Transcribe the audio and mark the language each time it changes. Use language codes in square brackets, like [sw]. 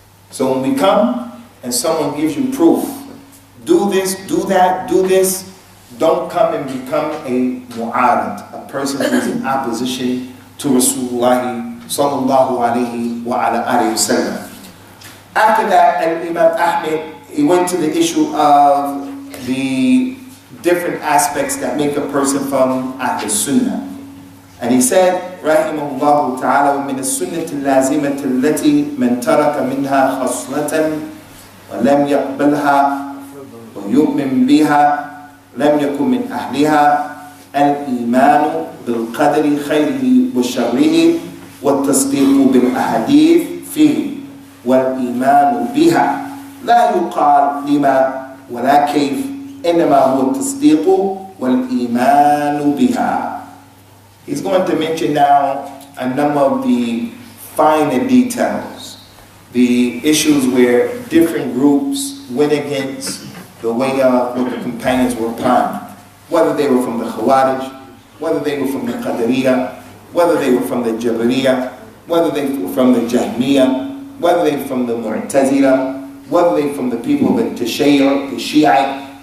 [en] So when we come and someone gives you proof, do this, do that, do this, don't come and become a mu'arad, a person who is in opposition to Rasulullah sallallahu alayhi wa ala alihi wa sallam. After that, Imam Ahmad, he went to the issue of the different aspects that make a person from as-Sunnah. And he said, [ar] rahimahullah ta'ala, وَمِنَ السُّنَّةِ اللَّازِمَةِ الَّتِي مَنْ تَرَكَ مِنْهَا خَصْلَةً وَلَمْ يَقْبَلْهَا وَيُؤْمِنْ بِهَا لم يكن من أهلها الإيمان بالقدر خيره وشره والتصديق بالأحاديث فيه والإيمان بها لا يقال لما ولا كيف إنما هو التصديق والإيمان بها. [en] He's going to mention now a number of the finer details, the issues where different groups went against the way of what the companions were upon, whether they were from the Khawarij, whether they were from the Qadariyah, whether they were from the Jabariyah, whether they were from the Jahmiyah, whether they were from the Mu'tazila, whether they were from the people of the Tashayyu', the Shiite.